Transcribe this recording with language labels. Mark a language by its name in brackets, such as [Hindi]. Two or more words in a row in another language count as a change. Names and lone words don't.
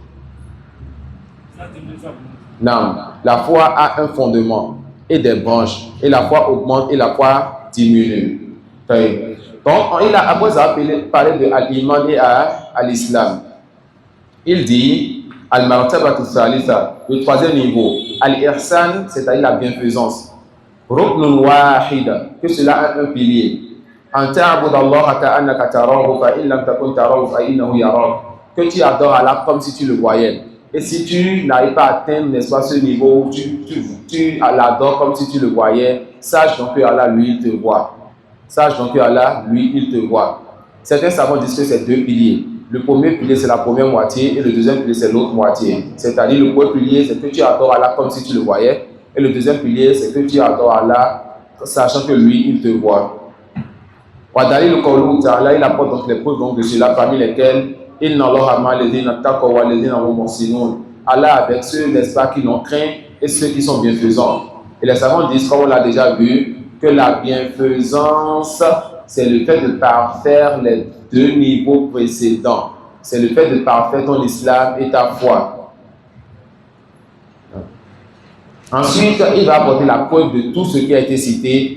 [French] Non. La foi a un fondement et des branches. Et la foi augmente et la foi diminue. Donc, il a après parlé de al-Iman et à l'Islam. Il dit [Arabic] المرتبة الثالثة, [French] le 3e niveau. Al-Ihsan, c'est-à-dire la bienfaisance. [Arabic] ركن واحدة, [French] que cela a un pilier. [Arabic] أن تعبد الله كأنك تراه فإن لم تكن تراه فإنه يراك. [French] Que tu adores Allah comme si tu le voyais. Et si tu n'arrives pas à atteindre, n'est-ce pas, ce niveau où tu l'adores comme si tu le voyais, sache donc que Allah, lui, il te voit. Sache donc que Allah, lui, il te voit. Certains savants disent que c'est 2 piliers. Le premier pilier, c'est la première moitié, et le deuxième pilier, c'est l'autre moitié. C'est-à-dire, le premier pilier, c'est que tu adores Allah comme si tu le voyais, et le deuxième pilier, c'est que tu adores Allah, sachant que lui, il te voit. [Arabic] ودليله قوله تعالى, [French] il apporte donc les preuves donc de cela, parmi lesquelles [Arabic] إن الله مع الذين اتقوا والذين هم محسنون. [French] Allah avec ceux, n'est-ce pas, qui l'ont craint et ceux qui sont bienfaisants. Et les savants disent, comme on l'a déjà vu, que la bienfaisance, c'est le fait de parfaire les 2 niveaux précédents. C'est le fait de parfaire ton islam et ta foi. Ensuite, il va apporter la preuve de tout ce qui a été cité.